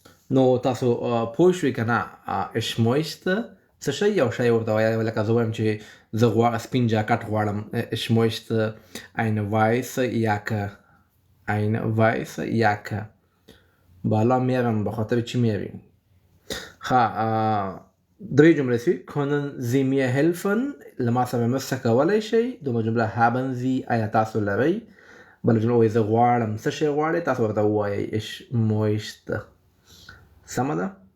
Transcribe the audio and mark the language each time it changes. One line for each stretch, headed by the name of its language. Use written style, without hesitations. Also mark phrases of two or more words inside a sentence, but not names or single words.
Pashto: نو تاسو پوه شوئ که نه
German: ich möchte
Pashto: څه شی یو شی ورته وایي لکه زه وایم چې زه سپین جاکټ غواړم
German: ich möchte eine weiße Jacke eine weiße Jacke
Persian: بالا میرم به خاطر چی میریم
Pashto: درې جملې سوي
German: können Sie mir helfen
Pashto: له ما سره مرسته کولی شئ دومره جمله
German: haben Sie
Pashto: آیا تاسو لرئ بله جمله وایي زه غواړم څه شی غواړئ تاسو ورته ووایئ
German: ich möchte
Pashto: سمه ده